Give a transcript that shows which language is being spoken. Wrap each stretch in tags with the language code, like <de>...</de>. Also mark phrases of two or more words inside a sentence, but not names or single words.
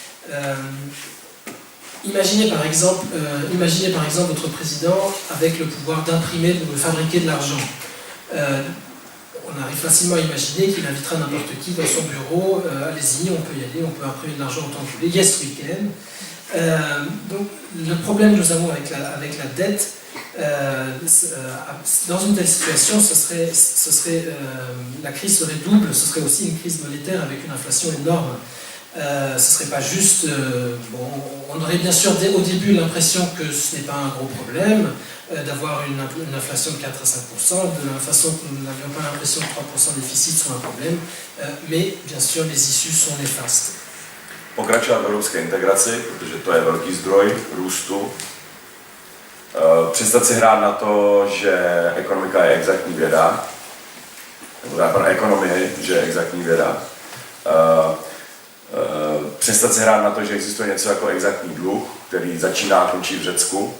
<fr>Imaginez par exemple votre président avec le pouvoir d'imprimer, de fabriquer de l'argent. On arrive facilement à imaginer qu'il invitera n'importe qui dans son bureau, allez-y, on peut y aller, on peut imprimer de l'argent autant que vous voulez,</fr> <en>yes we can.</en> <fr>Donc le problème que nous avons avec la dette, dans une telle situation, la crise serait double, ce serait aussi une crise monétaire avec une inflation énorme. Ce ne serait pas juste... on aurait bien sûr au début l'impression que ce n'est pas un gros problème d'avoir une inflation de 4 à 5%, de la même façon que nous n'avions pas l'impression que 3% de déficit soit un problème, mais bien sûr les issues sont néfastes.</fr> <cs>Pokračovat v evropské integraci, protože to je velký zdroj růstu. Přestat si hrát na to, že ekonomika je exaktní věda, nebo ekonomie, že je exaktní věda. přestat se hrát na to, že existuje něco jako exaktní dluh, který začíná a končí v Řecku.</cs>